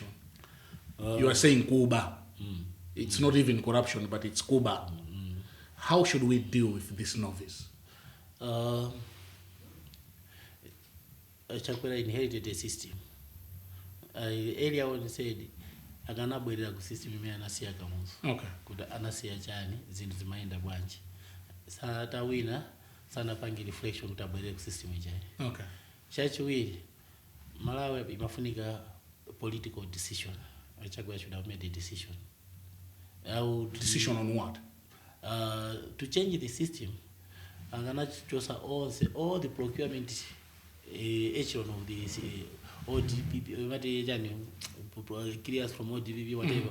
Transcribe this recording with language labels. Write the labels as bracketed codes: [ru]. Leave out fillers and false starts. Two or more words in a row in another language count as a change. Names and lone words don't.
[en] You are saying Cuba. It's not even corruption, but it's Cuba. How should we deal with this novice? Chakwera inherited a system. Earlier on said, [ny] akanabwerera ku system imene anasiya kamuzu. [en] Okay. [ny] Kuti anasiya chani zinthu zimayenda bwanji. Satawina sanapange reflection kuti abwerere ku system ichayi. [en] Okay. [ny] Chachiwiri, Malawi imafunika political decision. [en] Chakwera should have made a decision. Decision on what? To change the system, anganachosa all the procurement echelon of the ODPP, clears from ODPP, whatever.